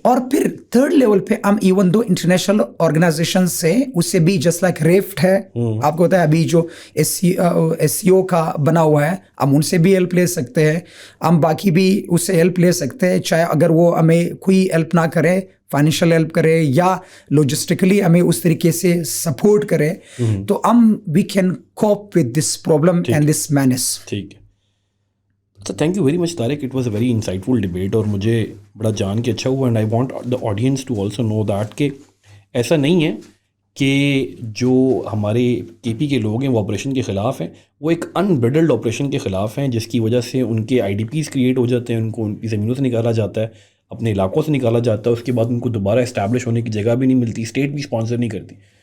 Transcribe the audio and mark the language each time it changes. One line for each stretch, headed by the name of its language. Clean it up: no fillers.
Urdu: اور پھر third level پہ ہم ایون دو انٹرنیشنل آرگنائزیشن سے اسے بھی جسٹ لائک ریفٹ ہے آپ کو پتا ہے ابھی جو ایس سی او کا بنا ہوا ہے، ہم ان سے بھی ہیلپ لے سکتے ہیں. ہم باقی بھی اس سے ہیلپ لے سکتے ہیں، چاہے اگر وہ ہمیں کوئی ہیلپ نہ کرے، فائنینشیل ہیلپ کرے یا لوجسٹکلی ہمیں اس طریقے سے سپورٹ کرے، تو
English: ہم we can cope with this problem and this means.
Urdu: ٹھیک ہے.
English: So thank you very much Tariq, it was a very insightful debate
Urdu: اور مجھے بڑا جان کے اچھا ہوا.
English: and I want the audience to also know that
Urdu: کہ ایسا نہیں ہے کہ جو ہمارے کے پی کے لوگ ہیں وہ آپریشن کے خلاف ہیں، وہ ایک انبرڈلڈ آپریشن کے خلاف ہیں جس کی وجہ سے ان کے آئی ڈی پیز کریٹ ہو جاتے ہیں، ان کو ان کی زمینوں سے نکالا جاتا ہے، اپنے علاقوں سے نکالا جاتا ہے، اس کے بعد ان کو دوبارہ اسٹیبلش ہونے کی جگہ بھی نہیں ملتی، اسٹیٹ بھی اسپانسر نہیں کرتی.